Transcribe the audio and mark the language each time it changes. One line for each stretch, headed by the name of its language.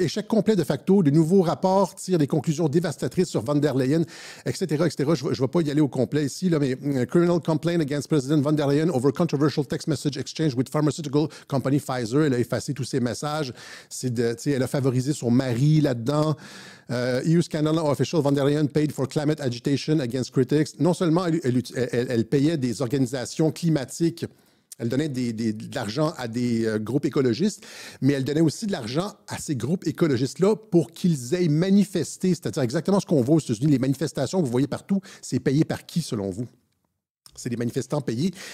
French: Échec complet de facto. De nouveaux rapports tirent des conclusions dévastatrices sur von der Leyen, etc., etc. Je ne vais pas y aller au complet ici, là, mais
English: criminal complaint against President von der Leyen over controversial text message exchange with pharmaceutical company Pfizer.
French: Elle a effacé tous ses messages. Elle a favorisé son mari là-dedans.
English: EU scandal official von der Leyen paid for climate agitation against critics.
French: Non seulement elle payait des organisations climatiques, elle donnait de l'argent à des groupes écologistes, mais elle donnait aussi de l'argent à ces groupes écologistes-là pour qu'ils aillent manifester, c'est-à-dire exactement ce qu'on voit aux États-Unis. Les manifestations que vous voyez partout, c'est payé par qui, selon vous? C'est des manifestants payés.